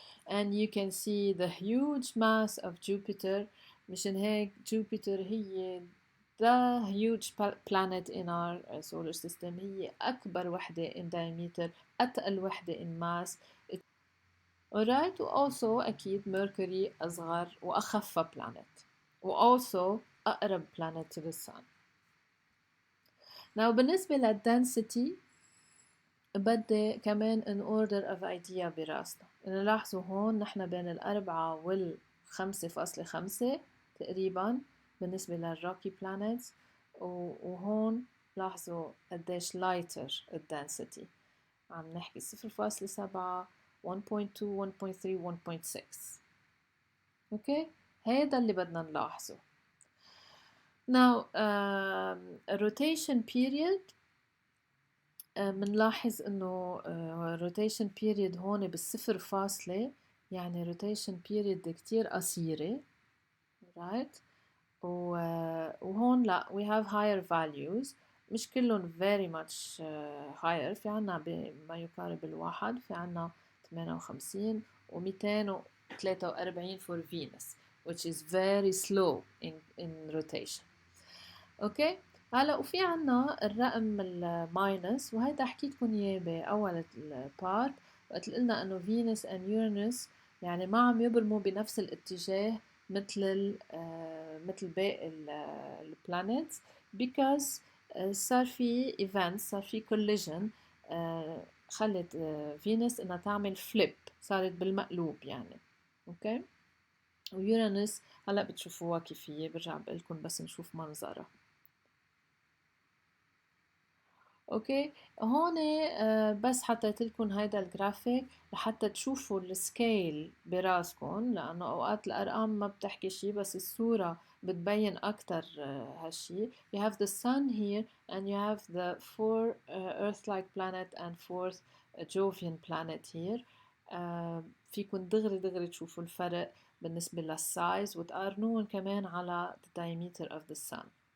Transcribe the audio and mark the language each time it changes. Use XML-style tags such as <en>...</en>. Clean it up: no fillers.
<en>and you can see the huge mass of Jupiter.</en> <ar>مشان هيك</ar> <en>Jupiter هي the huge planet in our solar system.</en> <ar>هي أكبر وحدة</ar> <en>in diameter،</en> <ar>أتقل وحدة</ar> <en>in mass. alright.</en> <ar>also أكيد Mercury أصغر وأخف planet، also أقرب planet to the sun. now بالنسبة للدنسity بدي كمان</ar> <en>an order of idea</en> <ar>براسنا. نلاحظوا هون نحن بين 4 و5.5 تقريبا بالنسبة للروكي بلانيتس، وهون لاحظوا قديش lighter الدنسity. عم نحكي 0.7 1.2 1.3 1.6. اوكي، هيدا اللي بدنا نلاحظه. now rotation period منلاحظ انه rotation period هون بالصفر فاصلة، يعني rotation period كتير قصيرة.</ar> <en>right.</en> <ar>وهون لا</ar> <en>we have higher values،</en> <ar>مش كلهم</ar> <en>very much higher.</en> <ar>في عنا بما يقارب الواحد، في عنا 58 و243 for Venus</ar> <en>which is very slow in rotation.</en> <ar>اوكي، هلا وفي عنا الرقم الماينس، وهيدا حكيتكم اياه باول البارت وقت قلنا انه فينوس and يورانوس يعني ما عم يبرموا بنفس الاتجاه مثل مثل باقي البلانيتس because صار في events، صار في collision خلت فينوس انها تعمل فليب، صارت بالمقلوب يعني. اوكي، ويورانوس هلا بتشوفوها كيف هي، برجع بقلكم بس نشوف منظرها. اوكي، هون بس حطيت لكم هيدا الجرافيك لحتى تشوفوا السكيل براسكم، لانه اوقات الارقام ما بتحكي شيء بس الصورة بتبين اكتر هالشي.</ar> <en>you have the sun here and you have the four earth-like planet and fourth Jovian planet here.</en> <ar>فيكن دغري تشوفوا الفرق بالنسبة للسايز وتقارنون كمان على</ar> <en>the diameter of the sun.</en>